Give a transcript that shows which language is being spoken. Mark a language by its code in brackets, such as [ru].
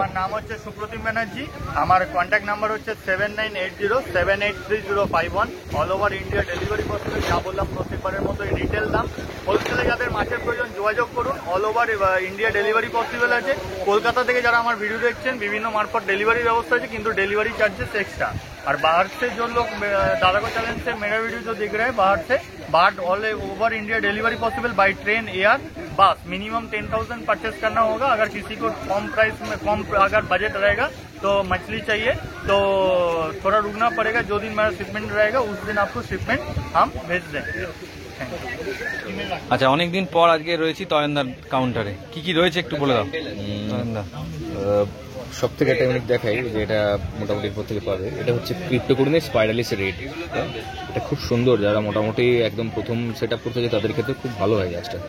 [bn] আমার নাম হচ্ছে সুপ্রতিম ব্যানার্জি, আমার কন্ট্যাক্ট নাম্বার হচ্ছে 7980783051। [en] All over India delivery possible. [bn] যা বললাম প্রত্যেকবারের মতো রিটেল দাম। হোলসেলে যাদের মাছের প্রয়োজন যোগাযোগ করুন, [en] all over India delivery possible [bn] আছে। কলকাতা থেকে যারা আমার ভিডিও দেখছেন, বিভিন্ন মারফত ডেলিভারি ব্যবস্থা আছে, কিন্তু [en] Delivery charges extra. [hi] और बाहर से जो लोग दादा को चैनल से मेरा वीडियो जो देख रहे हैं बाहर [en] All over India delivery possible by train air bus. [hi] मिनिमम 10,000 परचेस करना होगा। अगर किसी को कम प्राइस में कम अगर बजट रहेगा तो मछली चाहिए तो थोड़ा रुकना पड़ेगा। जो दिन मेरा शिपमेंट रहेगा उस दिन आपको शिपमेंट हम भेज देंगे। [bn] আচ্ছা অনেকদিন পর আজকে রয়েছি তয়নদার কাউন্টারে। কি কি রয়েছে একটু বলে দাও তয়নদা। সব থেকে একটা ইউনিক দেখাই, যে এটা মোটামুটি প্রত্যেকে পাবে। এটা হচ্ছে ক্রিপ্টোকোরিনের স্পাইরালিস রেড। এটা খুব সুন্দর, যারা মোটামুটি একদম প্রথম সেট আপ করতে যায় তাদের ক্ষেত্রে খুব ভালো হয় গাছটা।